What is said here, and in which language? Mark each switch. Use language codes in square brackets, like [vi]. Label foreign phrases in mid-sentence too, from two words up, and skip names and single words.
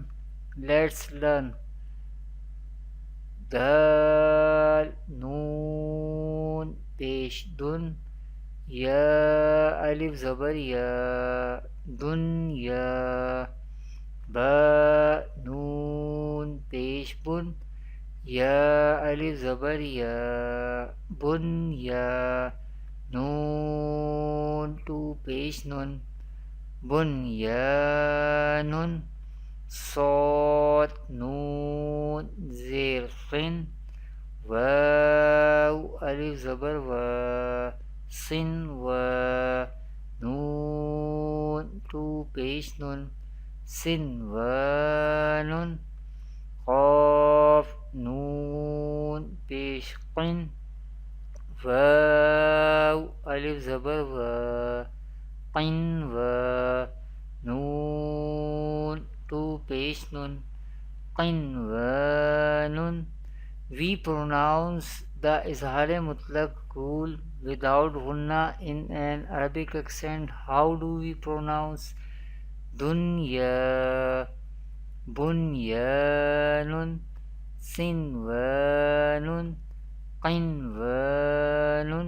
[en] Let's learn. Dal, Noon, Pesh, Dun, Ya, Alif, Zabar, Ya, Dun, Ya, Ba, Noon, Pesh, Bun, Ya, Alif, Zabar, Ya, Bun, Ya, Noon, Tu, Pesh, Nun, Bunyanun, Sod, Noon, Zir, Sin, Waw, Alif, Zabar, Wa, Sin, Wa, Noon, Tu, Pesh, Nun, Sin, Wa, Nun, Qaf, Noon, Pesh, Qin, Waw, Alif, Zabar, Wa, Qin, Wa, Noon, Tu, Pesh, Nun, Qin, Wa, Nun. We pronounce the Izhar-e Mutlaq rule without Gunna in an Arabic accent. How do we pronounce? Dunya, [ar] Bunyanun, Sinwanun, Qinwanun.